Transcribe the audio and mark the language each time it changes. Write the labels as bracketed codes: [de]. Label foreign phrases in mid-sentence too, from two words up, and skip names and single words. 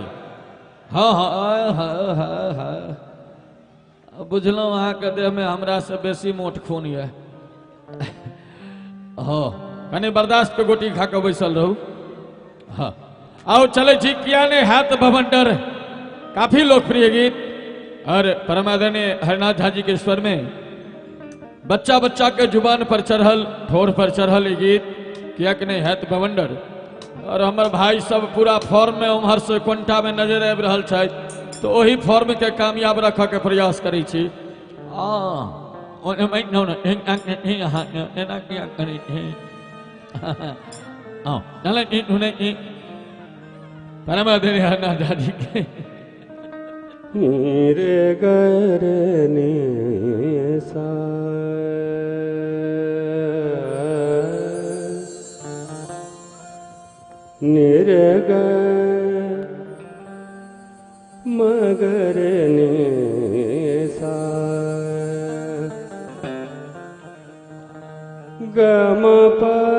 [mai] हाँ हाँ हाँ हाँ हाँ बुझलहुँ अहाँके देह में हमरा से बेसी मोट खून ये। हाँ कनी बर्दाश्त के गोटी खा के बैसल रहू। हाँ आओ चले छी किया ने हैत बवंडर, काफी लोकप्रिय गीत और परम आदरणीय हरनाथ झा जी के स्वर में बच्चा बच्चा के जुबान पर चढ़ल, ठोर पर चढ़ल ये गीत किया कि नहीं हैत बवंडर। और हमार भाई सब पूरा फॉर्म में उम्हर से क्वंटा में नजर आबि रहल छथि, तो वही फॉर्म के कामयाब रखऽ के प्रयास करै छी। परम आदरणीय हरनाथ झा जी के नीरे गरने सा निरग मगरने सा गम प